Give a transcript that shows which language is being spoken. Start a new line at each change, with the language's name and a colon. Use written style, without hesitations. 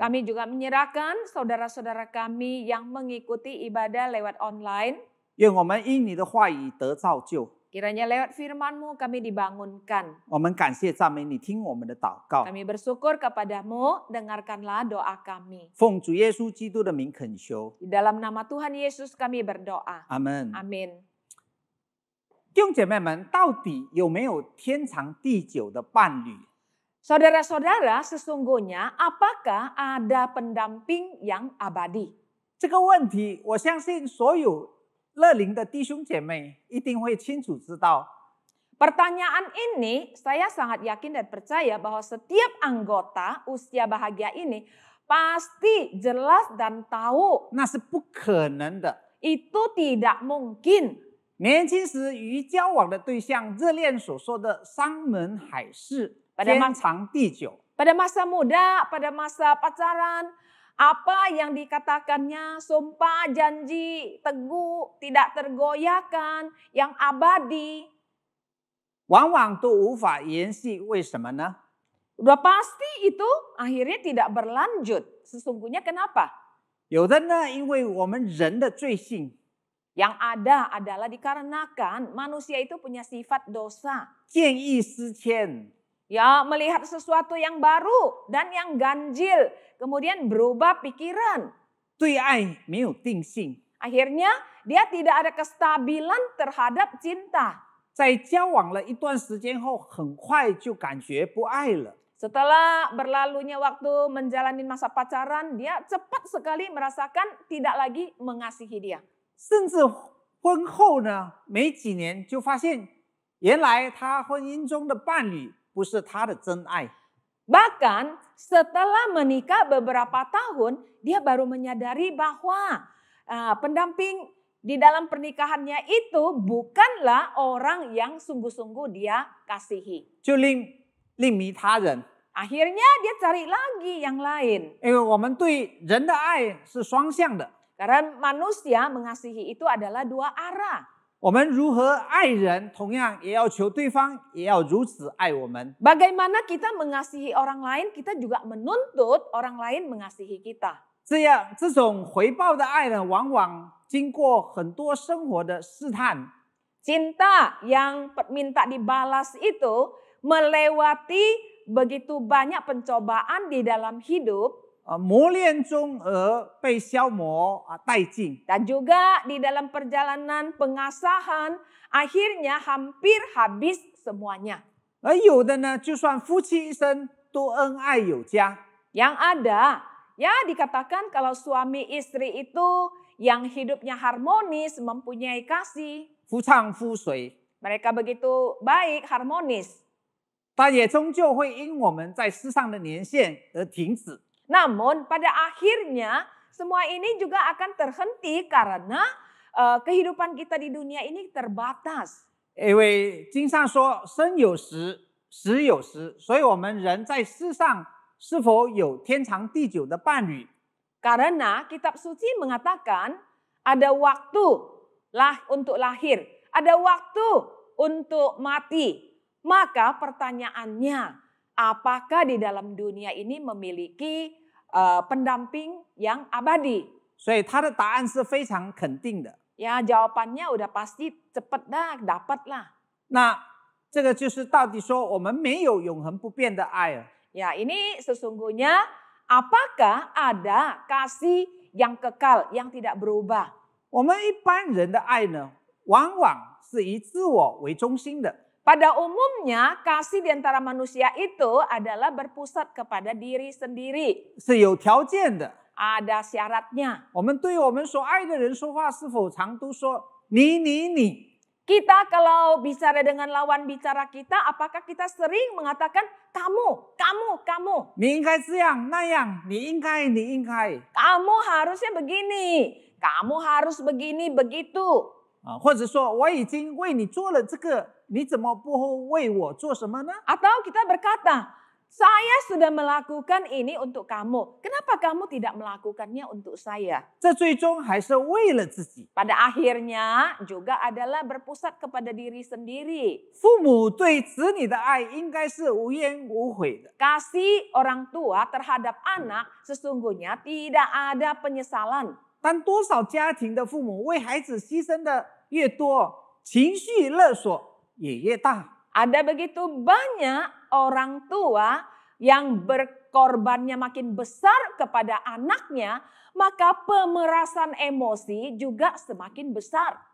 Indonesian: Kami juga menyerahkan saudara-saudara kami yang mengikuti ibadah lewat online.
Chinese: 愿我们因你的话语得造就。
Indonesian: Kiranya lewat firman-Mu kami dibangunkan.
Chinese: 我们感谢赞美你，听我们的祷告，
Indonesian: Kami bersyukur kepadamu, dengarkanlah doa kami.
Chinese: 奉主耶稣基督的名恳求，
Indonesian: Di dalam nama Tuhan Yesus kami berdoa.
Chinese: 阿门。
Indonesian: Amin.
Chinese: 弟兄姐妹们，到底有没有天长地久的伴侣？
Indonesian: Saudara-saudara, sesungguhnya apakah ada pendamping yang abadi?
Chinese: 这个问题，我相信所有乐龄的弟兄姐妹一定会清楚知道。
Indonesian: Pertanyaan ini saya sangat yakin dan percaya bahwa setiap anggota usia bahagia ini pasti jelas dan tahu
Chinese: 那是不可能的。
Indonesian: itu tidak mungkin.
Chinese: 年轻时与交往的对象热恋所说的山盟海誓，
Indonesian: Pada
Chinese: 天长地久。
Indonesian: Pada masa muda, pada masa pacaran, apa yang dikatakannya sumpah, janji, teguh, tidak tergoyahkan, yang abadi.
Chinese: 往往都无法延续，为什么呢？
Indonesian: Udah pasti itu akhirnya tidak berlanjut. Sesungguhnya kenapa?
Chinese: 有的呢，因为我们人的罪性，
Indonesian: Yang ada adalah dikarenakan manusia itu punya sifat dosa.
Chinese: 见异思迁，
Indonesian: Ya, melihat sesuatu yang baru dan yang ganjil. Kemudian berubah pikiran.
Chinese: 对爱没有定性，
Indonesian: Akhirnya dia tidak ada kestabilan terhadap cinta.
Chinese: 在交往了一段时间后，很快就感觉不爱了。
Indonesian: Setelah berlalunya waktu menjalani masa pacaran, dia cepat sekali merasakan tidak lagi mengasihi dia.
Chinese: 甚至婚后呢，没几年就发现，原来他婚姻中的伴侣不是他的真爱。
Indonesian: Bahkan setelah menikah beberapa tahun, dia baru menyadari bahwa pendamping di dalam pernikahannya itu bukanlah orang yang sungguh-sungguh dia kasihi.
Chinese: 就另觅他人，
Indonesian: Akhirnya dia cari lagi yang lain.
Chinese: 因为我们对人的爱是双向的。
Indonesian: Karena manusia mengasihi itu adalah dua arah.
Chinese: 我们如何爱人，同样也要求对方也要如此爱我们。
Indonesian: Bagaimana kita mengasihi orang lain, kita juga menuntut orang lain mengasihi kita.
Chinese: 这种回报的爱呢，往往经过很多生活的试探。
Indonesian: Cinta yang minta dibalas itu melewati begitu banyak pencobaan di dalam hidup.
Chinese: 磨练中而被消磨殆尽，
Indonesian: Dan juga di dalam perjalanan pengasahan akhirnya hampir habis semuanya.
Chinese: 而有的呢，就算夫妻一生都恩爱有加，
Indonesian: Yang ada, ya dikatakan kalau suami istri itu yang hidupnya harmonis, mempunyai kasih.
Chinese: 夫唱妇随，
Indonesian: Mereka begitu baik, harmonis.
Chinese: 但也终究会因我们在世上的年限而停止。
Indonesian: Namun pada akhirnya semua ini juga akan terhenti karena kehidupan kita di dunia ini terbatas.
Chinese: 因为经上说生有时，死有时，所以我们人在世上是否有天长地久的伴侣，
Indonesian: Karena kitab suci mengatakan ada waktu untuk lahir, ada waktu untuk mati. Maka pertanyaannya, apakah di dalam dunia ini memiliki pendamping yang abadi?
Chinese: 所以他的答案是非常肯定的。
Indonesian: Ya jawabannya udah pasti cepet dah, dapat lah.
Chinese: 那这个就是到底说我们没有永恒不变的爱了。
Indonesian: Ya ini sesungguhnya apakah ada kasih yang kekal, yang tidak berubah?
Chinese: 我们一般人的爱呢，往往是以自我为中心的。
Indonesian: Pada umumnya kasih di antara manusia itu adalah berpusat kepada diri sendiri.
Chinese: 是有条件的。
Indonesian: Ada syaratnya.
Chinese: 我们对我们所爱的人说话，是否常都说你？
Indonesian: Kita kalau bicara dengan lawan bicara kita, apakah kita sering mengatakan kamu?
Chinese: 你应该这样那样，你应该。
Indonesian: Kamu harusnya begini, kamu harus begini begitu.
Chinese: 或者说我已经为你做了这个，你怎么不为我做什么呢？
Indonesian: Atau kita berkata, saya sudah melakukan ini untuk kamu. Kenapa kamu tidak melakukannya untuk saya?
Chinese: 这最终还是为了自己。
Indonesian: Pada akhirnya juga adalah berpusat kepada diri sendiri.
Chinese: 父母对子女的爱应该是无怨无悔的。
Indonesian: Kasih orang tua terhadap anak sesungguhnya tidak ada penyesalan.
Chinese: 但多少家庭的父母为孩子牺牲的越多，情绪勒索也越大。
Indonesian: Ada begitu banyak orang tua yang berkorbannya makin besar kepada anaknya, maka pemerasan emosi juga semakin besar.